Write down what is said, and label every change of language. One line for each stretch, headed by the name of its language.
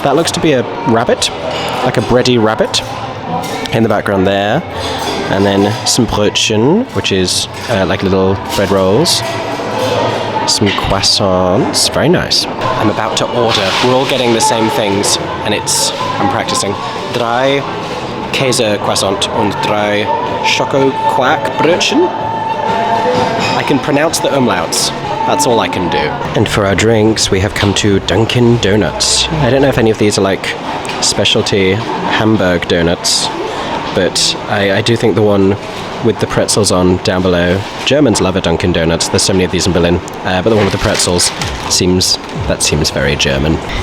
English: That looks to be a rabbit, like a bready rabbit in the background there. And then some Brötchen, which is like little bread rolls. Some croissants, very nice. I'm about to order. We're all getting the same things, and I'm practicing.
German: 3 Käse Croissant und 3 Schoko Quark Brötchen.
English: I can pronounce the umlauts. That's all I can do. And for our drinks, we have come to Dunkin' Donuts. I don't know if any of these are like specialty Hamburg donuts, but I do think the one with the pretzels on down below. Germans love a Dunkin' Donuts. There's so many of these in Berlin, but the one with the pretzels seems very German.